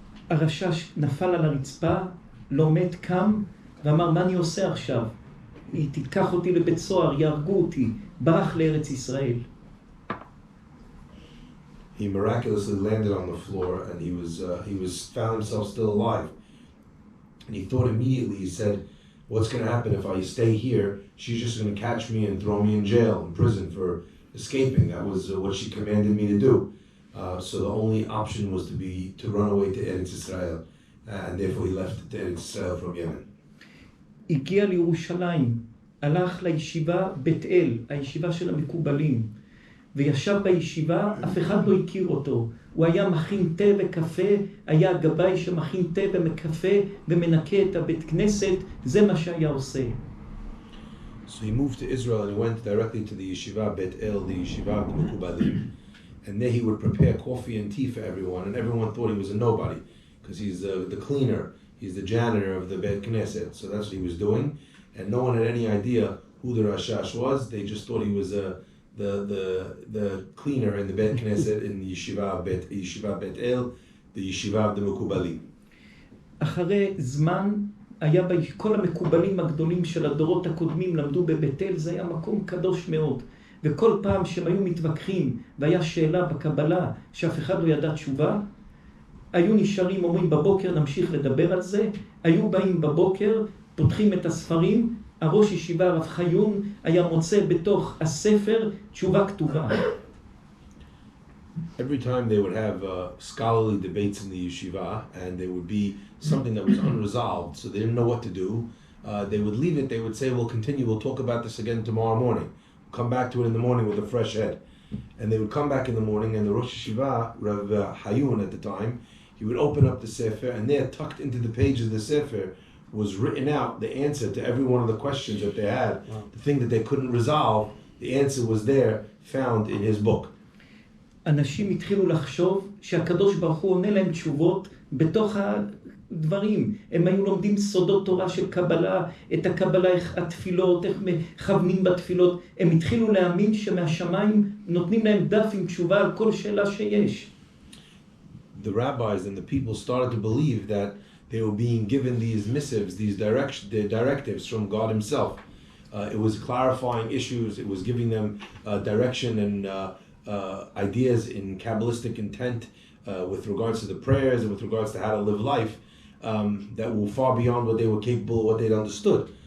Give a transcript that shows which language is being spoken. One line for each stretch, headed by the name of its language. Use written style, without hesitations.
Hebrew: הרשש נפל על הרצפה, לא מת, קם, ואמר, מה אני עושה עכשיו? היא תיקח אותי לבית סוהר, יהרגו אותי, ברח לארץ ישראל.
English: He miraculously landed on the floor, and he found himself still alive. And he thought immediately, he said, what's going to happen if I stay here? She's just going to catch me and throw me in jail, in prison for escaping. That was what she commanded me to do. So the only option was to run away to Eretz Israel, and therefore he left to Eretz Israel from Yemen.
Hebrew: הגיע לירושלים, הלך לישיבה בית אל, הישיבה של המקובלים, וישב בישיבה, אף אחד לא הכיר אותו. הוא היה מכין תה וקפה, היה גבאי שמכין תה וקפה ומנקה את הבית כנסת, זה מה שהיה עושה.
English: So he moved to Israel and he went directly to the yeshiva Bet El, the yeshiva of the Mekubalim, and there he would prepare coffee and tea for everyone, and everyone thought he was a nobody because he's the cleaner, he's the janitor of the Bet Knesset. So that's what he was doing, and no one had any idea who the Rashash was. They just thought he was the cleaner in the Bet Knesset in the yeshiva Bet El, the yeshiva of the Mekubalim.
Hebrew: אחרי זמן היה כל המקובלים הגדולים של הדורות הקודמים למדו בבית אל, זה היה מקום קדוש מאוד. וכל פעם שהם היו מתווכחים והיה שאלה בקבלה שאף אחד לא ידע תשובה, היו נשארים, אומרים בבוקר נמשיך לדבר על זה, היו באים בבוקר, פותחים את הספרים, הראש ישיבה רב חיון היה מוצא בתוך הספר תשובה כתובה.
English: Every time they would have scholarly debates in the yeshiva, and there would be something that was unresolved, so they didn't know what to do, they would leave it, they would say, we'll continue, we'll talk about this again tomorrow morning. come back to it in the morning with a fresh head. And they would come back in the morning, and the Rosh Yeshiva, Rabbi Hayun at the time, he would open up the Sefer, and there, tucked into the pages of the Sefer, was written out the answer to every one of the questions that they had. Wow. The thing that they couldn't resolve, the answer was there, found in his book.
Hebrew: אנשים התחילו לחשוב שהקדוש ברוך הוא עונה להם תשובות בתוך הדברים. הם היו לומדים סודות תורה של קבלה, את הקבלה, התפילות, איך מכוונים בתפילות. הם התחילו להאמין שמהשמיים נותנים להם דף עם תשובה על כל שאלה שיש.
English: The rabbis and the people started to believe that they were being given these missives, these directives from God himself. It was clarifying issues, it was giving them direction and ideas in Kabbalistic intent with regards to the prayers and with regards to how to live life that were far beyond what they were capable of, what they'd understood.